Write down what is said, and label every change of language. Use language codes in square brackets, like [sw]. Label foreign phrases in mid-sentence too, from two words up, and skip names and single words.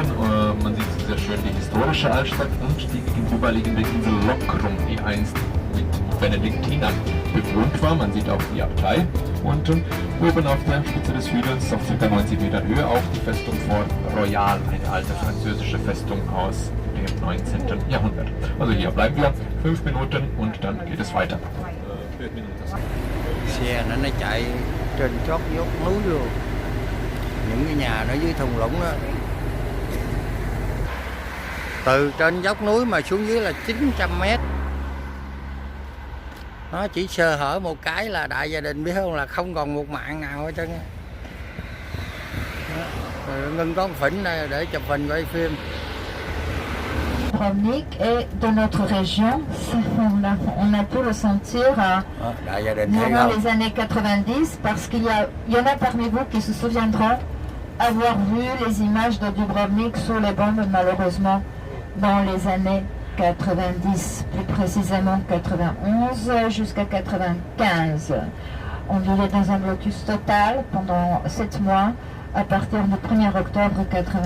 [de] Man sieht sehr schön die historische Altstadt und die gegenüberliegende Insel Lokrum, die einst mit Benediktinern bewohnt war. Man sieht auch die Abtei unten. Oben auf der Spitze des Hügels, auf ca. 90 Metern Höhe, auch die Festung Fort Royal, eine alte französische Festung aus dem 19. Jahrhundert. Also hier bleiben wir 5 Minuten und dann geht es weiter. [vi] Xe nó chạy trên chót dốc núi luôn, những cái nhà nó dưới thung lũng đó. Từ trên dốc núi mà xuống dưới là 900 mét. Nó chỉ sơ hở một cái là đại gia đình biết không, là không còn một mạng nào hết trơn. Ngưng có phỉnh đây để chụp hình quay phim. [fr] Dubrovnik et de notre région. On a pu le sentir [vi] Đại gia đình thấy [fr] durant [vi] không? [fr] les années 90 parce qu'il y en a parmi vous qui se souviendront avoir vu les images de Dubrovnik sous les bombes, malheureusement, dans les années 90, plus précisément 91 jusqu'à 95. On vivait dans un blocus total pendant 7 mois à partir du 1er octobre 91.